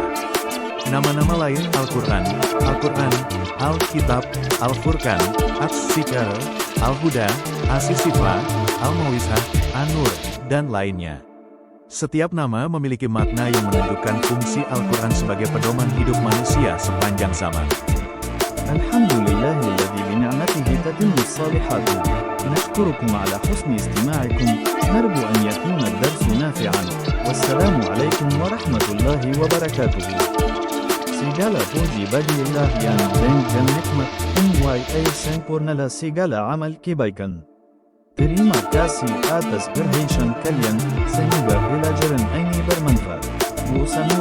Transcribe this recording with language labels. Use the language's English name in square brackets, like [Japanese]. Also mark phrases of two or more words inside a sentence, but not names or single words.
[Indonesian] Nama-nama lain Al-Quran, Al-Quran, Al-Kitab, Al-Furqan, As-Zikr, Al-Huda, As-Sifa, Al-Mau'izah, An-Nur, dan lainnya. Setiap nama memiliki makna yang menunjukkan fungsi Al-Quran sebagai pedoman hidup manusia sepanjang zaman. [Arabic] الحمد لله الذي بنعمته تتم الصالحات. نشكركم على حسن استماعكم. نرجو أن يكون الدرس نافعا. والسلام عليكم ورحمة الله وبركاته. [Indonesian] Segala puji bagi Allah yang dengan nikmat MYA sempurnalah segala amal kebaikan. Terima kasih atas perhatian kalian, semoga pelajaran ini bermanfaat.